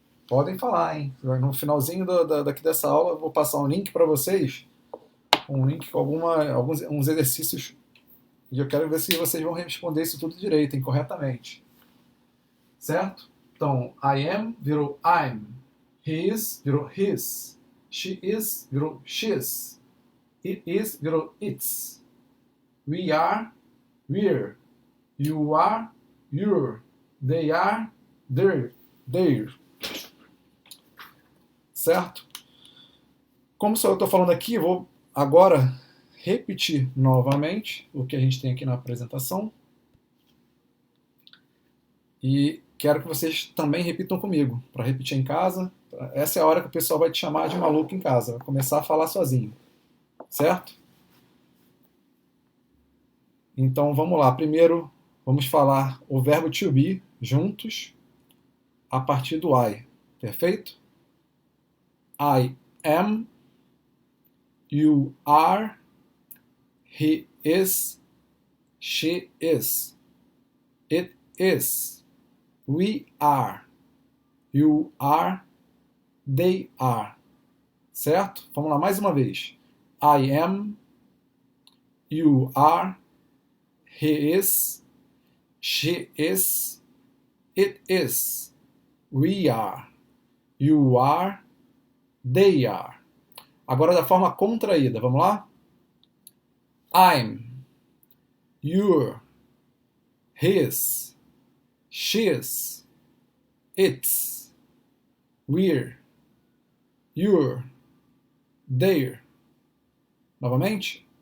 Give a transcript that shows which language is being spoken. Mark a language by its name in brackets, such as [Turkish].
[Portuguese] Podem falar, hein? No finalzinho daqui dessa aula eu vou passar um link para vocês, um link com alguns exercícios, e eu quero ver se vocês vão responder isso tudo direito, hein, corretamente. Certo? Então, [English] I am [Portuguese] virou [English] I'm, he is virou his, she is virou she's, it is virou its, we are, we're, you are, you're, they are, they're. [Portuguese] Certo? Como só eu estou falando aqui, eu vou agora repetir novamente o que a gente tem aqui na apresentação. E quero que vocês também repitam comigo, para repetir em casa. Essa é a hora que o pessoal vai te chamar de maluco em casa, vai começar a falar sozinho. Certo? Então vamos lá. Primeiro vamos falar o verbo to be juntos a partir do I. Perfeito? [English] I am, you are, he is, she is, it is, we are, you are, they are. [Portuguese] Certo? Vamos lá mais uma vez. [English] I am, you are, he is, she is, it is, we are, you are, they are. [Portuguese] Agora da forma contraída, vamos lá? [English] I'm, you're, his, she's, it's, we're, you're, they're. [Portuguese] Novamente.